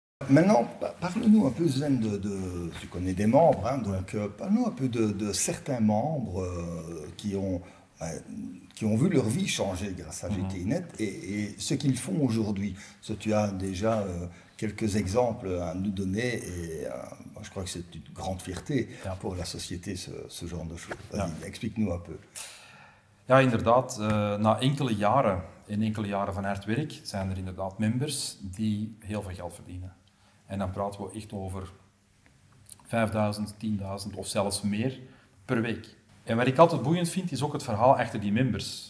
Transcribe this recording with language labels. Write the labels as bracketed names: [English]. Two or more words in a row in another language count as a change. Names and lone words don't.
[French] maintenant, parle-nous un peu, Sven, tu connais des membres, hein, donc parle-nous un peu de certains membres qui ont vu leur vie changer grâce à GTINet et ce qu'ils font aujourd'hui. Tu as déjà quelques exemples à nous donner et moi, je crois que c'est une grande fierté pour la société, ce genre de choses. Explique-nous un peu. [Dutch] Ja, inderdaad. Na enkele jaren van hard werk zijn er inderdaad members die heel veel geld verdienen. En dan praten we echt over 5.000, 10.000 of zelfs meer per week. En wat ik altijd boeiend vind, is ook het verhaal achter die members.